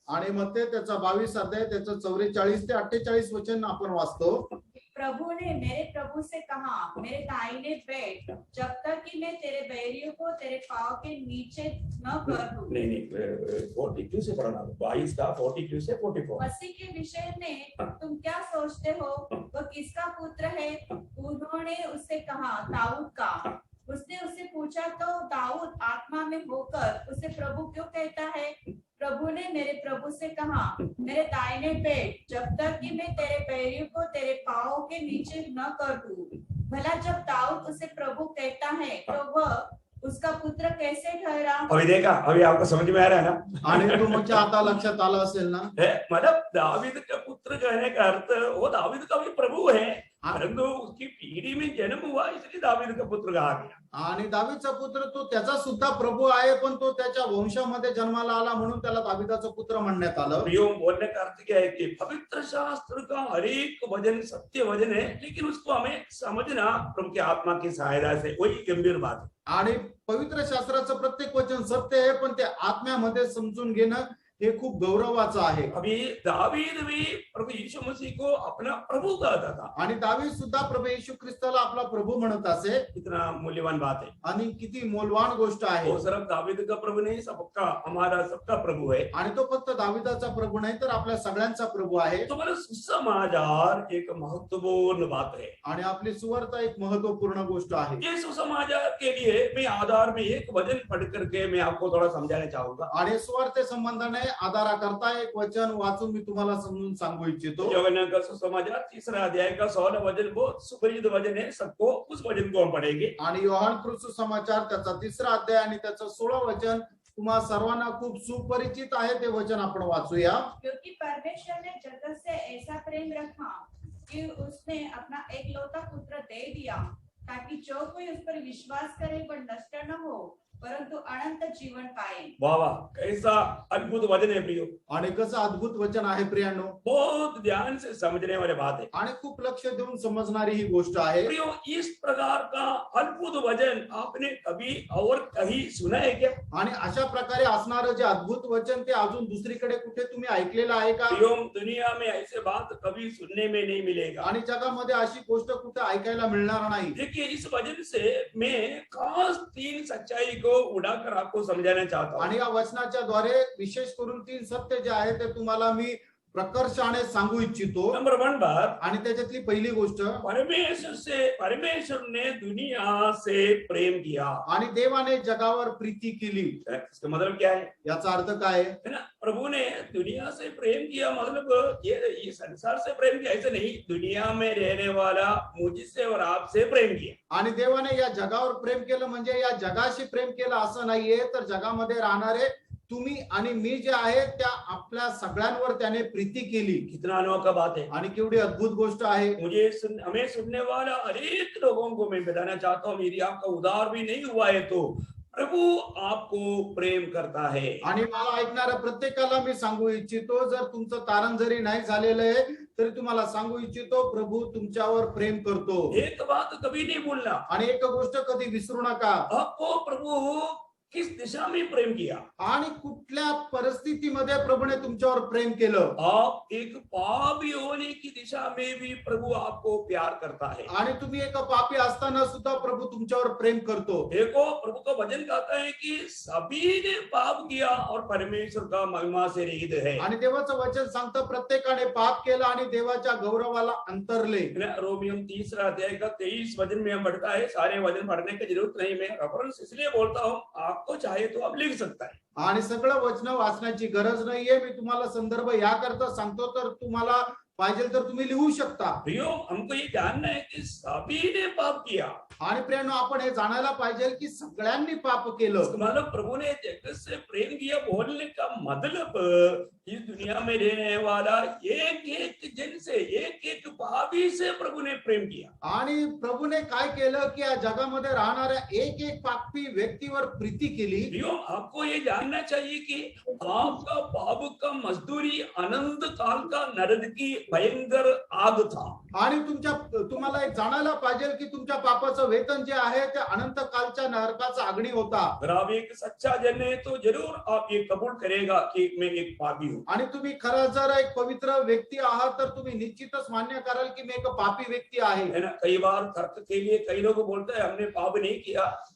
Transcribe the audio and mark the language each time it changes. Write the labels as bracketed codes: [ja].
[mr] आणि मग त्याचा 22 अध्याय त्याचं 44 ते 48 वचन आपण वाचतो। [hi] प्रभु ने मेरे प्रभु से कहा, मेरे दाहिने बैठ, जब तक कि मैं तेरे बैरियों को तेरे पांव के नीचे न कर दूं। नहीं 42 से पढ़ना, 22 का 42 से 44। मसीह के विषय में तुम क्या सोचते हो, वह किसका पुत्र है? उन्होंने उससे कहा, दाऊद का। उसने उससे पूछा, तो दाऊद आत्मा में होकर उसे प्रभु क्यों कहता है? प्रभु ने मेरे प्रभु से कहा, मेरे दाहिने बैठ, जब तक कि मैं तेरे पैरों को तेरे पांव के नीचे न कर दूं। भला जब दाऊद उसे प्रभु कहता है तो वह उसका पुत्र कैसे ठहरा? अभी देखा, अभी आपको समझ में आ रहा है ना? [mr] आणि तुमच्या आता लक्षात आलं असेल ना, [hi] मतलब दावीद का पुत्र कहने का अर्थ वो दावीद का भी प्रभु है, परंतु उसकी पीढ़ी में जन्म हुआ इसलिए दावीद का पुत्र कहा गया। [mr] आणि दावीदचा पुत्र तो त्याचा सुद्धा प्रभू आहे, पण तो त्याच्या वंशामध्ये जन्माला आला म्हणून त्याला दाविदाचा पुत्र म्हणण्यात आलं। [hi] प्रियो, बोलने का अर्थ क्या है कि पवित्र शास्त्र का हर एक वचन सत्य वचन है, लेकिन उसको हमें समझना प्रभु की आत्मा की सहायता से, वही गंभीर बात है। [mr] आणि पवित्र शास्त्राचं प्रत्येक वचन सत्य आहे, पण ते आत्म्यामध्ये समजून घेणं हे खूप गौरवाचं आहे। [hi] अभी दावीद भी प्रभु यीशु मसीह को अपना प्रभु कहता था, [mr] आणि दावीद सुद्धा प्रभू येशू ख्रिस्ताला आपला प्रभू म्हणत असे। [hi] कितना मूल्यवान बात है। [mr] आणि किती मौल्यवान गोष्ट आहे। [hi] वो सिर्फ दावीद का प्रभु नहीं, सबका, हमारा सबका प्रभु है। [mr] आणि तो फक्त दाविदाचा प्रभू नाही तर आपल्या सगळ्यांचा प्रभू आहे। [hi] तो मतलब सुसमाचार एक महत्वपूर्ण बात है। [mr] आणि आपली सुवार्ता एक महत्वपूर्ण गोष्ट आहे। [hi] ये सुसमाचार के लिए मैं आधार में एक वचन पढ़ करके मैं आपको थोड़ा समझाना चाहूंगा। [mr] आणि सुवार्ते संबंधाने आधारा करता एक वचन वाचून मी तुम्हाला समजून सांगू इच्छितो। [hi] यूहन्ना का सुसमाचार 3 अध्याय का 16 वचन बहुत सुपरिचित वचन है, सबको उस वचन को हम पढ़ेंगे। [mr] आणि योहान सुसमाचार त्याचा 3 अध्याय आणि त्याचं 16 वचन तुम्हा सर्वांना खूप सुपरिचित आहे, ते वचन आपण वाचूया। [hi] क्योंकि परमेश्वर ने जगत से ऐसा प्रेम रखा कि उसने अपना एकलौता पुत्र दे दिया, ताकि जो कोई उस पर विश्वास करे वह नष्ट न हो परंतु अनंत जीवन पाए। वाह वाह, कैसा अद्भुत वचन है प्रियो। [mr] आणि कसं अद्भुत वचन आहे प्रियांनो। [hi] बहुत ध्यान से समझने वाली बात है [mr] आणि खूप लक्ष देऊन समजणारी ही गोष्ट आहे। [hi] प्रियो, इस प्रकार का अद्भुत वचन आपने कभी और कहीं सुना है क्या? [mr] आणि अशा प्रकारे असणारं जे अद्भुत वचन ते अजून दुसरीकडे कुठे तुम्ही ऐकलेलं आहे का? [hi] प्रियो, दुनिया में ऐसे बात कभी सुनने में नहीं मिलेगा। [mr] आणि जगामध्ये अशी गोष्ट कुठे ऐकायला मिळणार नाही। [hi] देखिए, इस वचन से मैं खास 3 सच्चाई को उड़ाकर आपको समझाना चाहता हूँ। [mr] आणि या वचनाच्या द्वारे विशेष करून 3 सत्य जे आहे ते तुम्हाला मी प्रकर्षाने सांगू इच्छितो. [hi] नंबर 1 बात, [mr] आणि त्याच्यातली पहिली गोष्ट, [hi] परमेश्वर ने दुनिया से प्रेम किया। [mr] आणि देवाने जगावर प्रीती केली. [hi] इसका मतलब क्या है? [mr] याचा अर्थ काय आहे? [hi] है ना, प्रभु ने दुनिया से प्रेम किया मतलब ये संसार से प्रेम किया ऐसे नहीं, दुनिया में रहने वाला मुझसे और आपसे प्रेम किया। [mr] आणि देवाने या जगावर प्रेम केलं म्हणजे या जगाशी प्रेम केलं असं नाहीये, तर जगामध्ये राहणारे तुम्ही आणि मी जे आहे त्या आपल्या सगळ्यांवर त्याने प्रीती केली. [hi] कितना अनोखा बात है। [mr] आणि केवढी अद्भुत गोष्ट आहे. [hi] हमें सुनने वाला अनेक लोगों को मैं बताना चाहता हूँ, यदि आपका उद्धार भी नहीं हुआ है तो प्रभु आपको प्रेम करता है। [mr] आणि मला ऐकणाऱ्या प्रत्येकाला मी सांगू इच्छितो, जर तुमचं तारण जरी नाही झालेलं आहे तरी तुम्हाला सांगू इच्छितो, प्रभू तुमच्यावर प्रेम करतो. [hi] एक बात कभी नहीं भूलना, [mr] आणि एक गोष्ट कधी विसरू नका, [hi] आपको प्रभु किस दिशा में प्रेम किया, [mr] आणि कुठल्या परिस्थितीमध्ये प्रभूने तुमच्यावर प्रेम केलं. [hi] आप एक पापी होने की दिशा में भी प्रभु आपको प्यार करता है। [mr] आणि तुम्ही एक पापी असताना सुद्धा प्रभू तुमच्यावर प्रेम करतो. [hi] देखो, प्रभु का वचन कहता है कि सभी ने पाप किया और परमेश्वर का महिमा से रहित है। [mr] आणि देवाचं वचन सांगतं प्रत्येकाने पाप केला आणि देवाच्या गौरवाला अंतरले. [hi] रोमियो 3 अध्याय का 23 वचन में पढ़ता है, सारे वचन पढ़ने की जरूरत नहीं, मैं रेफरेंस इसलिए बोलता हूँ, आपको चाहे तो आप लिख सकता है। [mr] आणि सगळं वचन वाचण्याची गरज नाहीये, मी तुम्हाला संदर्भ याकरता सांगतो, तर तुम्हाला पाहिजे तर तुम्ही लिहू शकता. [hi] प्रियो, हमको ये जानना है कि सभी ने पाप किया। [mr] आणि प्रियानो, आपण हे जाणायला पाहिजे की सगळ्यांनी पाप केलं. [hi] मतलब प्रभु ने जगत से प्रेम किया बोलने का मतलब इस दुनिया में रहने वाला एक एक जन से, एक एक पापी से प्रभु ने प्रेम किया. [mr] आणि प्रभूने काय केलं की या जगामध्ये राहणाऱ्या एक एक पापी व्यक्तीवर प्रीती केली. [hi] प्रियो, आपको ये जानना चाहिए कि आपका पाप का मजदूरी अनंत काल का नरक की भयंकर आग था. [mr] आणि तुम्हाला एक जाणायला पाहिजे की तुमच्या पापाचं वेतन जे आहे ते अनंत कालच्या नरकाचा अग्नी होता. [hi] अगर आप एक सच्चा जन है तो जरूर आप ये कबूल करेगा कि मैं एक पापी हूँ. [mr] आणि तुम्ही खरं जर एक पवित्र व्यक्ती आहात तर तुम्ही निश्चितच मान्य कराल की मी एक पापी व्यक्ती आहे. [hi] है ना, कई बार तर्क के लिए कई लोग बोलते हैं हमने पाप नहीं किया.